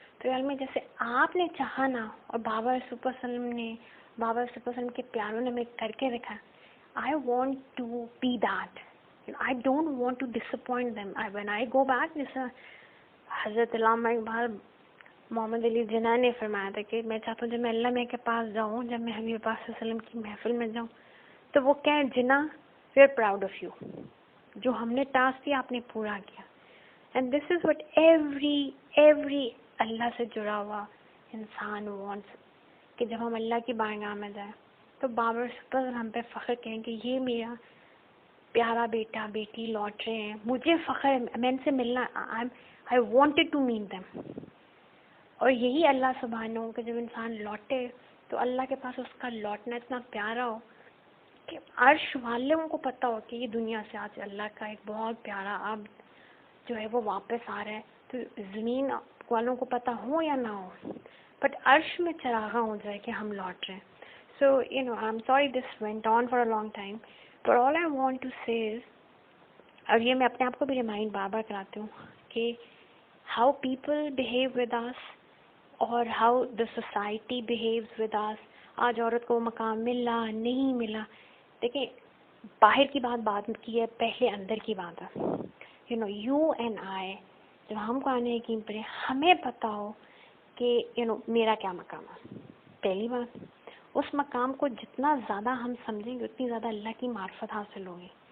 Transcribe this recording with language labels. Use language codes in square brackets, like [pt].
[ur] تو یار میں جیسے آپ نے چاہا نا، اور بابا صلی اللہ علیہ وسلم نے، بابا صلی اللہ علیہ وسلم کے پیاروں نے ہمیں کر کے رکھا، [en] I want to be that. I don't want to disappoint them. When I go back, [ur] جیسا حضرت علامہ اقبال محمد علی جناح نے فرمایا تھا کہ میں چاہتا ہوں جب میں اللہ میں کے پاس جاؤں، جب میں حبیب پاک صلی اللہ علیہ وسلم کی محفل میں جاؤں تو وہ کہیں جناح [en] we are proud of you، [ur] جو ہم نے ٹاسک دیا آپ نے پورا کیا. [en] And this is what every [ur] اللہ سے جڑا ہوا انسان [en] wants، [ur] کہ جب ہم اللہ کی بارگاہ میں جائیں تو بابر پر ہم پہ فخر کہیں کہ یہ میرا پیارا بیٹا بیٹی لوٹ رہے ہیں، مجھے فخر ہے، میں ان سے ملنا، [en] I wanted to meet them. [ur] اور یہی اللہ سبحانہ ہو کہ جب انسان لوٹے تو اللہ کے پاس اس کا لوٹنا اتنا پیارا ہو کہ عرش والوں کو پتہ ہو کہ یہ دنیا سے آج اللہ کا ایک بہت پیارا عبد جو ہے وہ واپس آ رہا ہے، تو زمین والوں کو پتہ ہو یا نہ ہو، بٹ عرش میں چراغاں ہو جائے کہ ہم لوٹ رہے ہیں. [en] So, I'm sorry this went on for a long time, but all I want to say is، [ur] اور یہ میں اپنے آپ کو بھی ریمائنڈ بار بار کراتی ہوں کہ [en] how people behave with us [ur] اور [en] how the society behaves with us. [ur] آج عورت کو مقام ملا نہیں ملا. دیکھیں باہر کی بات کی ہے, پہلے اندر کی بات ہے. [en] you and I [ur] جب ہم قرآن حکیم پڑھیں ہمیں پتہ ہو کہ میرا کیا مقام ہے. پہلی بات, اس مقام کو جتنا زیادہ ہم سمجھیں گے اتنی زیادہ اللہ کی معرفت حاصل ہوگی.